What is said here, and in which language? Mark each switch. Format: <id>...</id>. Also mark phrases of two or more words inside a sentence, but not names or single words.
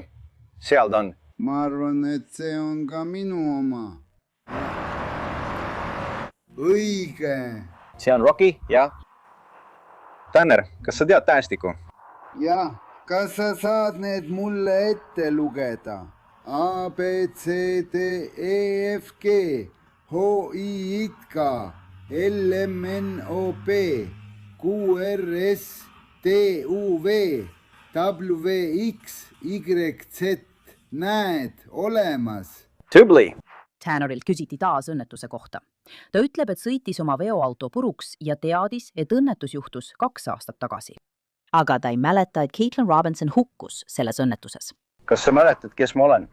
<et>Seal ta on. Ma arvan, et see on ka minu oma. Õige. See on Rocky, jah. Tanner, kas sa tead tähestikku? Jah. Kas sa saad need mulle ette lugeda?</et> <en>A, B, C, D, E, F, G, H, I, I, K, L, M, N, O, P, Q, R, S, T, U, V, W, X, Y, Z.</en> <et>Näed, olemas. Tubli. Tannerilt küsiti taas õnnetuse kohta. Ta ütleb, et sõitis oma veoauto puruks ja teadis, et õnnetus juhtus 2 aastat tagasi. Aga ta ei mäleta, et Caitlin Robinson hukkus selles õnnetuses. Kas sa mäletad, kes ma olen?</et>